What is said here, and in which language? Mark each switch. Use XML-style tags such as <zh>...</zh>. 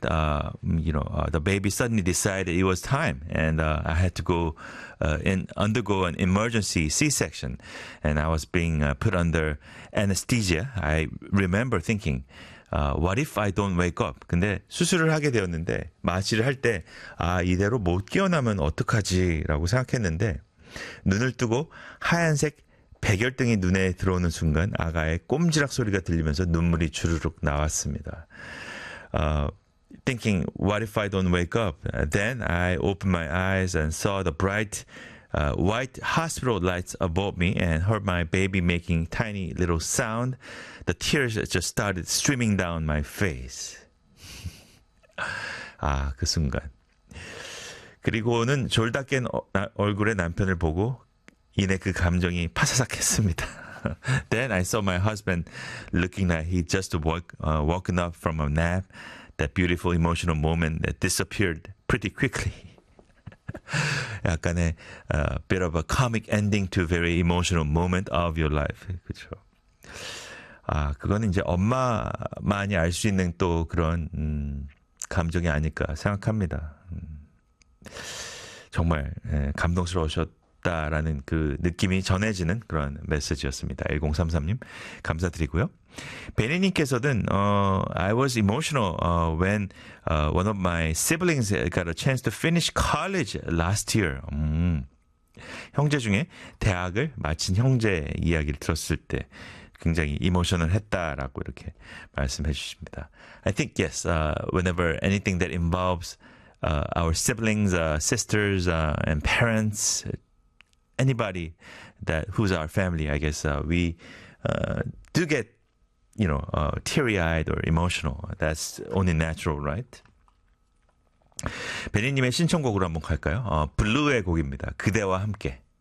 <en>The baby suddenly decided it was time, and I had to go undergo an emergency C-section, and I was being put under anesthesia. I remember thinking, what if I don't wake up?</en> <ko>근데 수술을 하게 되었는데 마취를 할 때 아 이대로 못 깨어나면 어떡하지라고 생각했는데 눈을 뜨고 하얀색 백열등이 눈에 들어오는 순간 아가의 꼼지락 소리가 들리면서 눈물이 주르륵 나왔습니다.</ko> <en>Thinking, what if I don't wake up? Then I opened my eyes and saw the bright white hospital lights above me and heard my baby making tiny little sound. The tears just started streaming down my face.</en> <ko>아, 그 순간. 그리고는 졸다 깬 얼굴에 남편을 보고 이내 그 감정이 파사삭했습니다.</ko> <en>Then I saw my husband looking like he just woken up from a nap. That beautiful emotional moment that disappeared pretty quickly.</en> <ko>약간의</ko> <en>bit of a comic ending to a very emotional moment of your life.</en> <ko>그렇죠. 아, 그거는 이제 엄마만이 알 수 있는 또 그런 감정이 아닐까 생각합니다. 정말 감동스러우셨 라는 그 느낌이 전해지는 그런 메시지였습니다. 1033님 감사드리고요. 베니님께서는</ko> <en>I was emotional when one of my siblings got a chance to finish college last year.</en> <ko>형제 중에 대학을 마친 형제 이야기를 들었을 때 굉장히 이모션을 했다라고 이렇게 말씀해 주십니다.</ko> <en>I think yes, whenever anything that involves our siblings, sisters, and parents, anybody that who's our family, I guess we do get, you know, teary-eyed or emotional. That's only natural, right?</en> <ko>베니님의 신청곡으로 한번 갈까요? 블루의 곡입니다. 그대와 함께.</ko>